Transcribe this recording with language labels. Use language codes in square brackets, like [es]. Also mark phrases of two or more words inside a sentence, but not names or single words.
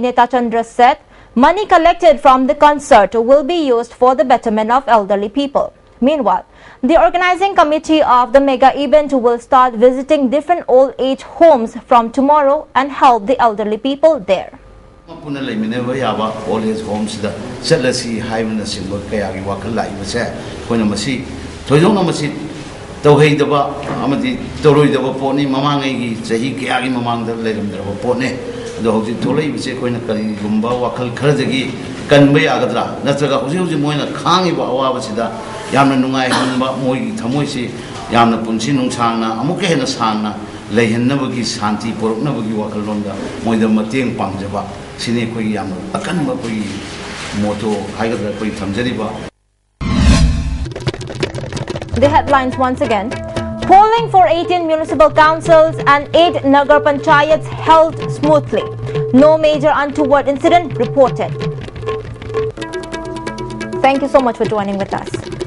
[en] Netachandra said, money collected from the concert will be used for the betterment of elderly people. Meanwhile, the organizing committee of the mega event will start visiting different old age homes from tomorrow and help the elderly people there. Old age homes [mni] da chalasi haibna simba kaya gi wakal lai base koina masi thojong masi tawhei daba amadi toroi daba poni mamangai gi chahi kaya gi mamang da leiram daba pone do hoji tholai base koina kari gumba wakal kharjagi kanba yagadra natraga hoji hoji moina khangi ba awa basida yamna nungai hanba moi thamoi si yamna punsi nungsangna amuke hena sangna leihnabagi shanti poroknabagi wakal londa moida mateng pangjaba sini koi yamna akanba koi moto haigadra koi thamjariba. [en] The headlines once again. Polling for 18 municipal councils and 8 Nagar Panchayats held smoothly. No major untoward incident reported. Thank you so much for joining with us.